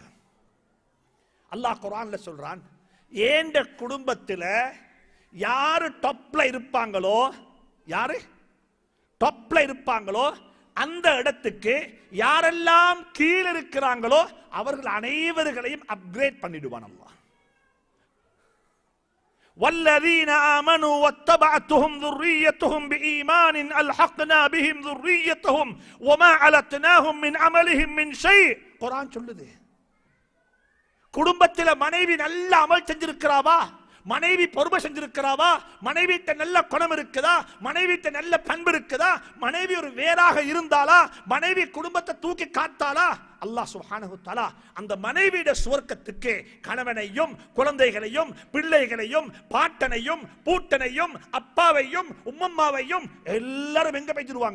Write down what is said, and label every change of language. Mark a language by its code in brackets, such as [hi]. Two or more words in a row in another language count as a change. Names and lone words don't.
[ta] அல்லாஹ் குர்ஆன்ல சொல்றான், ஏண்ட குடும்பத்தில் யாரு டாப்ல இருப்பாங்களோ, யாரு டாப்ல இருப்பாங்களோ அந்த இடத்துக்கு யாரெல்லாம் கீழே இருக்கிறாங்களோ அவர்கள் அனைவர்களையும் அப்கிரேட் பண்ணிடுவான் அல்லாஹ். [ar] والذين آمنوا واتبعتهم ذريتهم بإيمان ألحقنا بهم ذريتهم وما علتناهم من عملهم من شيء. [ta] குர்ஆன் சொல்லுது, குடும்பத்தில் மனைவி நல்ல அமல் செஞ்சிருக்கிறாவா, மனைவி பொறுமை செஞ்சிருக்கிறாவா, மனைவிட்ட நல்ல குணம் இருக்குதா, மனைவிட்ட நல்ல பண்பு இருக்குதா, மனைவி ஒரு வேறாக இருந்தாலா, மனைவி குடும்பத்தை தூக்கி காத்தாளா, [ar] الله سبحانه وتعالى [ta] அந்த மனைவியுடைய சுவர்க்கத்துக்கு கணவனையும் குழந்தைகளையும் பிள்ளைகளையும் பாட்டனையும் பூட்டனையும் அப்பாவையும் உம்மம்மாவையும் எல்லாரும் எங்க போய்த்திடுவாங்க?